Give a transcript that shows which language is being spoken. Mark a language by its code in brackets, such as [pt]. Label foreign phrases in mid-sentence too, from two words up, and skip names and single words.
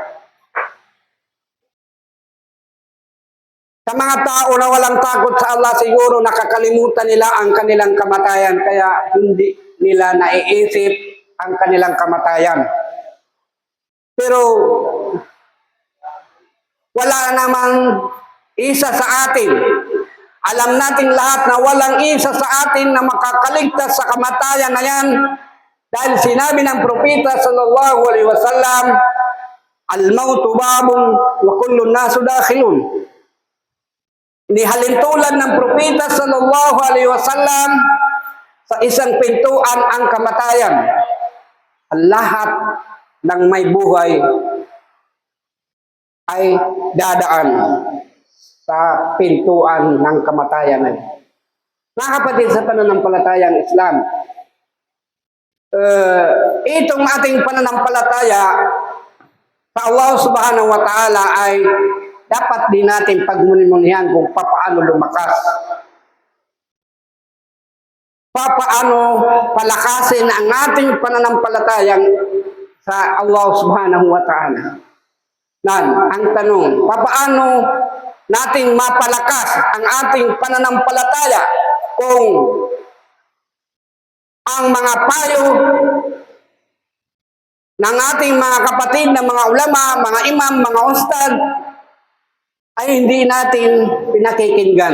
[tl] Sa mga tao na walang takot sa Allah, siguro nakakalimutan nila ang kanilang kamatayan kaya hindi nila naiisip ang kanilang kamatayan. Pero wala namang isa sa atin. Alam natin lahat na walang isa sa atin na makakaligtas sa kamatayan na yan dahil sinabi ng propeta [ar] صلى الله عليه وسلم, الموت باب وكل الناس داخلون. [tl] Inihalintulad ng propeta [ar] صلى الله عليه وسلم [tl] sa isang pintuan ang kamatayan. Ang lahat ng may buhay ay dadaan sa pintuan ng kamatayan. Mga kapatid, sa pananampalatayang Islam, itong ating pananampalataya sa Allah [ar] سبحانه وتعالى [tl] ay dapat din natin pagmunimunihan kung paano lumakas. Paano palakasin ang ating pananampalatayang sa Allah [ar] سبحانه وتعالى. [tl] Ang tanong, paano natin mapalakas ang ating pananampalataya kung ang mga payo ng ating mga kapatid na mga ulama, mga imam, mga ustad ay hindi natin pinakikinggan.